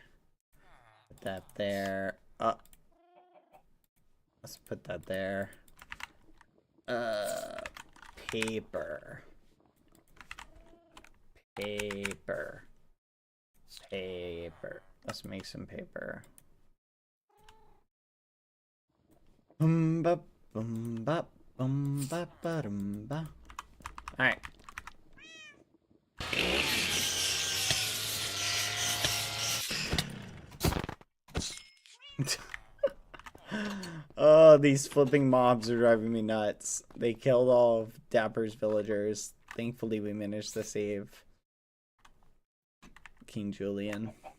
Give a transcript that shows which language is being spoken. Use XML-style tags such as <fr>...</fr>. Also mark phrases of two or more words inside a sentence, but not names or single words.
<en>Put that there. Let's put that there. Paper. Paper. Paper. Let's make some paper. Boom ba boom ba boom ba ba dum ba. All right. Oh, these flipping mobs are driving me nuts. They killed all of Dapper's villagers. Thankfully, we managed to save King Julian.</en>